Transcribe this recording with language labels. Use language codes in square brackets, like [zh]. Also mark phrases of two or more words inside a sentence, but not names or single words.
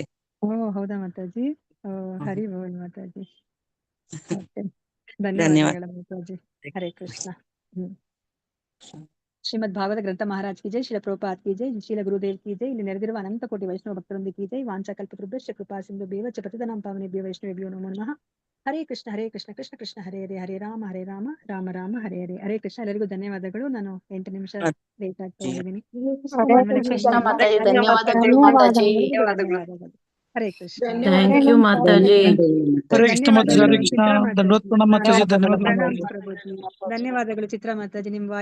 [kn] ಹೌದಾ ಮಾತಾಜಿ. ಹರಿ ಬೋಲ್ ಮಾತಾಜಿ. ಧನ್ಯವಾದಗಳು ಮಾತಾಜಿ. ಹರೇ ಕೃಷ್ಣ. ಶ್ರೀಮದ್ ಭಾಗವತ ಗ್ರಂಥ ಮಹಾರಾಜ್ [hi] की जय, [kn] ಶ್ರೀಲ ಪ್ರಭುಪಾದ್ [hi] की जय, [kn] ಶ್ರೀಲ ಗುರುದೇವ್ [hi] की जय. [kn] ಇಲ್ಲಿ ನೆರೆದಿರುವ ಅನಂತ ಕೋಟಿ ವೈಷ್ಣವ ಭಕ್ತರೊಂದಿಗೆ [hi] की जय. [sa] ವಾಂಚಾಕಲ್ಪತೃಭ್ಯಶ್ಚ ಕೃಪಾ ಸಿಂಧು ಭೇವ ಚ ಪತಿತನಾಂ ಪಾವನೇಭ್ಯೋ ವೈಷ್ಣವೇಭ್ಯೋ ನಮೋ ನಮಃ. ಹರೇ ಕೃಷ್ಣ ಕೃಷ್ಣ ಕೃಷ್ಣ ಹರೇ ಹರೇ, ಹರೇ ರಾಮ ರಾಮ ರಾಮ ಹರೇ ಹರೇ. [kn] ಹರೇ ಕೃಷ್ಣ. ಎಲ್ಲರಿಗೂ ಧನ್ಯವಾದಗಳು. ನಾನು 8 ನಿಮಿಷ ಲೇಟ್ ಆಗ್ತಾ ಇದ್ದೀನಿ. ಧನ್ಯವಾದಗಳು. ಹರೇ ಕೃಷ್ಣ. [en] thank you ಮಾತಾಜಿ. [kn] ಧನ್ಯವಾದಗಳು ಚಿತ್ರಾ ಮಾತಾಜಿ, ನಿಮ್ ವಾಯ್ಸ್ ಕೇಳಿ